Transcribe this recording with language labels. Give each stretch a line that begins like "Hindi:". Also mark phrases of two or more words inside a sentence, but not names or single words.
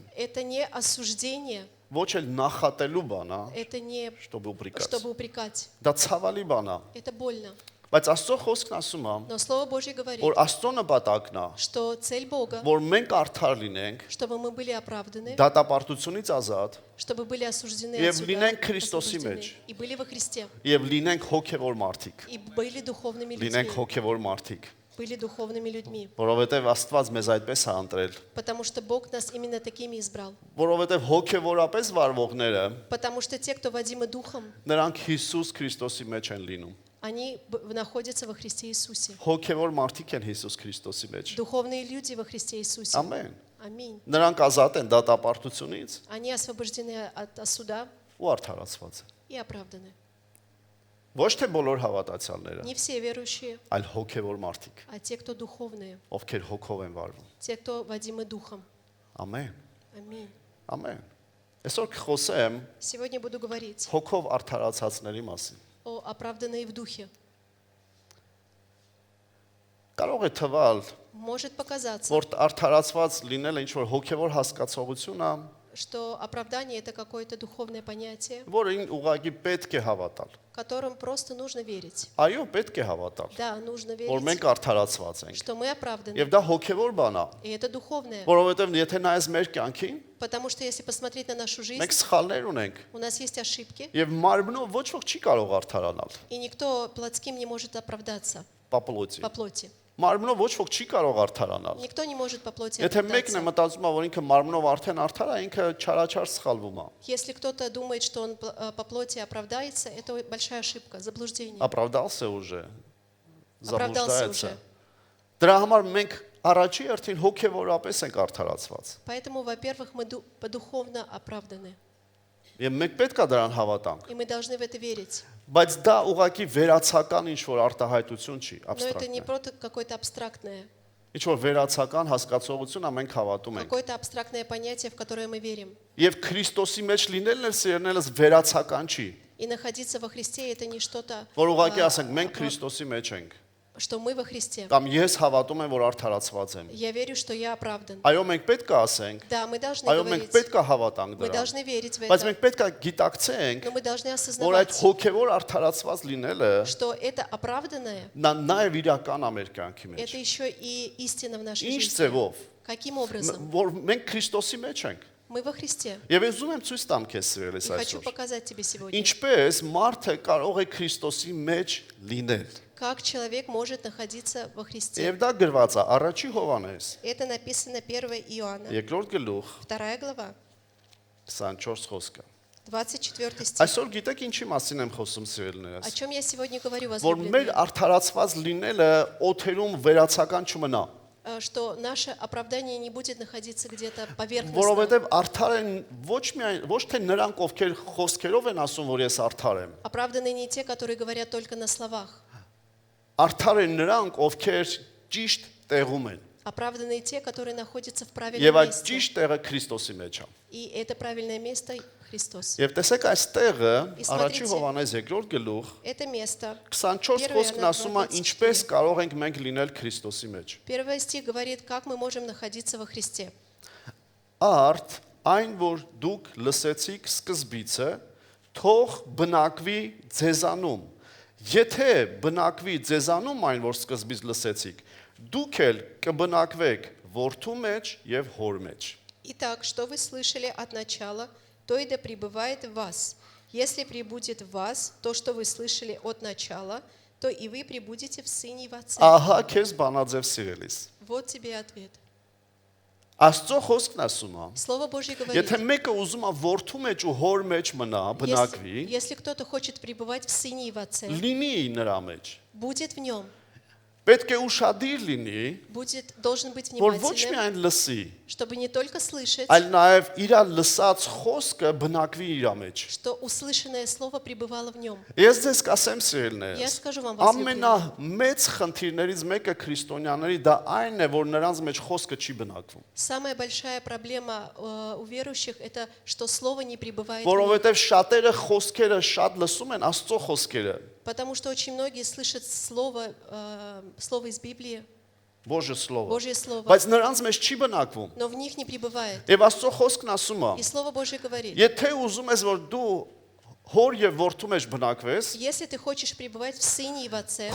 Russian: Это не осуждение,
Armenian: Ոչ էլ նախատելու բան է,
Russian: это не чтобы упрекать։ чтобы упрекать.
Armenian: Դա ցավալի բան է,
Russian: Это больно.
Armenian: բայց Աստծո խոսքն ասում է,
Russian: Но Слово Божье говорит,
Armenian: որ Աստծո նպատակն է,
Russian: что цель Бога,
Armenian: որ մենք արդար լինենք,
Russian: чтобы мы были оправданы,
Armenian: դատապարտությունից ազատ
Russian: чтобы были осуждены
Armenian: Եվ
Russian: от суда,
Armenian: լինենք Քրիստոսի
Russian: освобождены,
Armenian: մեջ։
Russian: и были во Христе,
Armenian: եւ լինենք հոգևոր մարդիկ։
Russian: и были духовными
Armenian: Լինենք
Russian: людьми,
Armenian: հոգևոր մարդիկ,
Russian: были духовными людьми,
Armenian: որովհետեւ Աստված մեզ այդպես է ընտրել,
Russian: потому что Бог нас именно такими избрал.
Armenian: որովհետեւ հոգևորապես վարվողները
Russian: Потому что те, кто водимы Духом,
Armenian: նրանք Հիսուս Քրիստոսի մեջ են լինում։
Russian: они находятся во Христе Иисусе.
Armenian: Հոգևոր մարդիկ են Հիսուս Քրիստոսի մեջ։
Russian: Духовные люди во Христе Иисусе.
Armenian: Ամեն։
Russian: Аминь.
Armenian: Նրանք ազատ են դատապարտությունից
Russian: Они освобождены от суда
Armenian: ու արդարացված են։
Russian: и оправданы.
Armenian: Ոչ թե բոլոր հավատացյալները,
Russian: Не все верующие,
Armenian: այլ հոգևոր մարդիկ,
Russian: а те, кто духовные,
Armenian: ովքեր հոգով են վարվում։
Russian: те, кто водимы Духом.
Armenian: Ամեն։
Russian: Аминь.
Armenian: Ամեն։ Այսօր կխոսեմ
Russian: Сегодня буду говорить
Armenian: հոգով արդարացածների մասին։
Russian: о оправданные в Духе.
Armenian: Կարող է թվալ,
Russian: Может показаться,
Armenian: որ արդարացված լինելը ինչ որ հոգևոր հասկացողություն է,
Russian: что оправдание – это какое-то духовное понятие,
Armenian: որին ուղղակի պետք է հավատալ։
Russian: которым просто нужно верить.
Armenian: Այո, պետք է հավատալ,
Russian: Да, нужно
Armenian: որ
Russian: верить,
Armenian: մենք արդարացված ենք։
Russian: что мы оправданы.
Armenian: Եվ դա հոգևոր բան է,
Russian: И это духовное.
Armenian: որովհետև եթե նայես մեր կյանքին,
Russian: Потому что если посмотреть на нашу жизнь,
Armenian: մենք սխալներ ունենք,
Russian: у нас есть ошибки,
Armenian: եւ մարմնով ոչ ոք չի կարող արդարանալ։
Russian: и никто плотским не может оправдаться
Armenian: Պապլոցի։
Russian: по плоти.
Armenian: Մարմնով ոչ ոք չի կարող արդարանալ։
Russian: Никто не может по плоти
Armenian: Եթե մեկն է
Russian: оправдаться.
Armenian: մտածում է, որ ինքը մարմնով արդեն արդար է, ինքը չարաչար սխալվում է։
Russian: Если кто-то думает, что он по плоти оправдается, это большая ошибка, заблуждение. Оправдался уже։ Оправдался Заблуждается։ уже.
Armenian: Դրա համար մենք առաջի երթին հոգևորապես ենք արդարացված։
Russian: Поэтому, во-первых, мы подуховно оправданы.
Armenian: Եվ մենք պետք է դրան հավատանք։
Russian: И мы должны в это верить.
Armenian: Բայց դա ուղղակի վերացական ինչ որ արտահայտություն չի,
Russian: Но это не абստրակտ։ просто какое-то абстрактное,
Armenian: Ինչ որ վերացական հասկացողություն է մենք հավատում ենք։
Russian: какое-то абстрактное понятие, в которое мы верим.
Armenian: Եվ Քրիստոսի մեջ լինելն էլ սերնելս վերացական չի։
Russian: И находиться во Христе – это не что-то,
Armenian: Որ ուղղակի ասենք մենք Քրիստոսի մեջ ենք։
Russian: что мы во Христе.
Armenian: Կամ ես հավատում եմ, որ արդարացված եմ։
Russian: Я верю, что я оправдан.
Armenian: Այո, մենք պետք է ասենք,
Russian: Да, мы должны
Armenian: այո, մենք
Russian: говорить,
Armenian: պետք է հավատանք
Russian: мы
Armenian: դրան։
Russian: должны верить в
Armenian: Բայց
Russian: это,
Armenian: մենք պետք է գիտակցենք,
Russian: но мы должны
Armenian: որ այդ
Russian: осознавать,
Armenian: հոգևոր արդարացված լինելը
Russian: что это оправданное,
Armenian: նա նաև իրական է մեր կյանքի մեջ։
Russian: это еще и истина в нашей
Armenian: Ինչ
Russian: жизни.
Armenian: ձևով,
Russian: Каким образом?
Armenian: որ մենք Քրիստոսի մեջ ենք։
Russian: Мы во Христе.
Armenian: Եվ ես ուզում եմ ցույց տամ քեզ սիրելիս
Russian: И хочу
Armenian: այսօր։
Russian: показать тебе сегодня,
Armenian: Ինչպես մարդը կարող է Քրիստոսի մեջ լինել։
Russian: как человек может находиться во Христе.
Armenian: Եվ դա գրված է առաջի Հովանես,
Russian: Это написано 1 Иоанна,
Armenian: երկրորդ գլուխ
Russian: 2 глава,
Armenian: 24 խոսքը։
Russian: 24 стих.
Armenian: Այսօր գիտեք ինչի մասին եմ խոսում
Russian: О
Armenian: սիրելիներս։
Russian: чем я сегодня говорю,
Armenian: Որ մեր
Russian: возлюбленные?
Armenian: արդարացված լինելը օթերում վերացական չմնա,
Russian: Что наше оправдание не будет находиться где-то поверхностно.
Armenian: որովհետև արդար են ոչ թե նրանք, ովքեր խոսքերով են ասում, որ ես արդար եմ։
Russian: Оправданы не те, которые говорят только на словах.
Armenian: Արդար են նրանք, ովքեր ճիշտ տեղում են։
Russian: Оправданы те, которые находятся в
Armenian: Եվ
Russian: правильном
Armenian: այդ
Russian: месте.
Armenian: ճիշտ տեղը Քրիստոսի մեջ է։
Russian: И это правильное место Христос.
Armenian: Եվ տեսեք այս տեղը Իսկ առաջի
Russian: смотрите,
Armenian: Հովանես երկրորդ գլուխ
Russian: Это место.
Armenian: 24 խոսքն ասում է ինչպես կարող ենք մենք լինել Քրիստոսի մեջ։
Russian: Первый стих говорит, как мы можем находиться во Христе.
Armenian: Արդ այն որ դուք լսեցիք սկզբիցը թող բնակվի ձեզանում։ Եթե բնակվի ձեզանում այն որ սկզբից լսեցիք, դուք էլ կբնակվեք որդու մեջ եւ հոր մեջ։
Russian: Итак, что вы слышали от начала, то и да пребывает в вас. Если пребудет в вас то, что вы слышали от начала, то и вы пребудете в Сыне и в Отце.
Armenian: Ահա քեզ բանաձև սիրելիս։
Russian: Вот тебе и ответ.
Armenian: Աստծո խոսքն ասում է,
Russian: Слово Божье говорит,
Armenian: եթե մեկը ուզում է որդու մեջ ու հոր մեջ մնա, բնակվի,
Russian: если кто-то хочет пребывать в Сыне и в Отце,
Armenian: լինի նրա մեջ։
Russian: будет в Нем,
Armenian: Պետք է ուշադիր լինի,
Russian: должен быть
Armenian: որ ոչ
Russian: внимательным,
Armenian: միայն լսի,
Russian: чтобы не только слышать,
Armenian: այլ նաև իր լսած խոսքը բնակվի իր մեջ։
Russian: что услышанное Слово пребывало в Нем.
Armenian: Ես ձեզ կասեմ
Russian: Я
Armenian: սիրելիներս,
Russian: скажу вам, возлюбленные,
Armenian: ամենամեծ խնդիրներից մեկը քրիստոնյաների դա այն է, որ նրանց մեջ խոսքը չի բնակվում։
Russian: самая большая проблема у верующих это, что Слово не пребывает в них.
Armenian: Որովհետև շատերը խոսքերը շատ լսում են Աստծո խոսքերը,
Russian: Потому что очень многие слышат слово из Библии, Բոժը слово, Божье Слово,
Armenian: բայց նրանց մեջ չի բնակվում։
Russian: но в них не пребывает.
Armenian: Եվ Աստծո խոսքն ասում է,
Russian: И Слово Божье говорит,
Armenian: եթե ուզում ես որ դու հոր եւ որդու մեջ բնակվես,
Russian: если ты хочешь пребывать в Сыне и в Отце,